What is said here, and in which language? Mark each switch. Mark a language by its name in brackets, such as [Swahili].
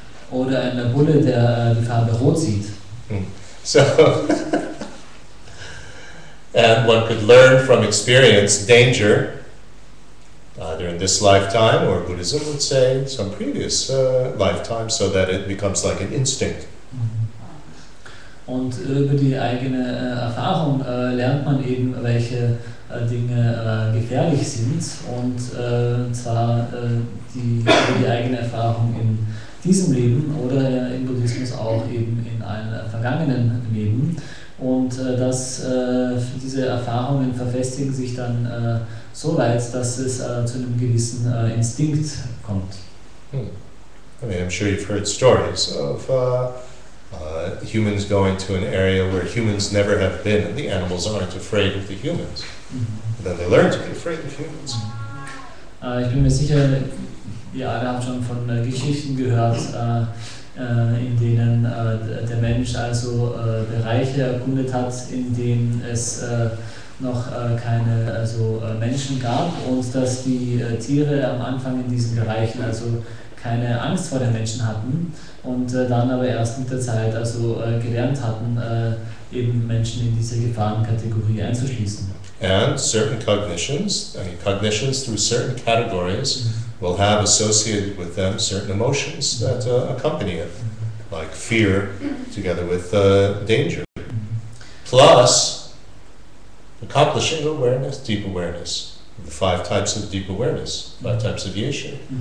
[German] Oder ein Bulle, der die Farbe Rot sieht. [English] So, and one could learn from experience danger, either in this lifetime, or Buddhism would say some previous lifetime, so that it becomes like an instinct. [German] Und über die eigene Erfahrung lernt man eben, welche Dinge gefährlich sind, und zwar über die eigene Erfahrung in diesem Leben oder im Buddhismus auch eben in einem vergangenen Leben. Und diese Erfahrungen verfestigen sich dann so weit, dass es zu einem gewissen Instinkt kommt. [English] I mean, I'm sure you've heard stories of humans going to an area where humans never have been, and the animals aren't afraid of the humans. And then they learn to be afraid of humans. [German] Ich bin mir sicher, wir alle haben schon von Geschichten gehört, in denen der Mensch also Bereiche erkundet hat, in denen es noch keine Menschen gab und dass die Tiere am Anfang in diesen Bereichen keine Angst vor den Menschen hatten und dann aber erst mit der Zeit gelernt hatten, eben Menschen in diese Gefahrenkategorie einzuschließen. [English] And certain cognitions through certain categories will have associated with them certain emotions that accompany it, like fear together with danger. Plus, accomplishing awareness, deep awareness, the 5 types of deep awareness, 5 types of yeshe.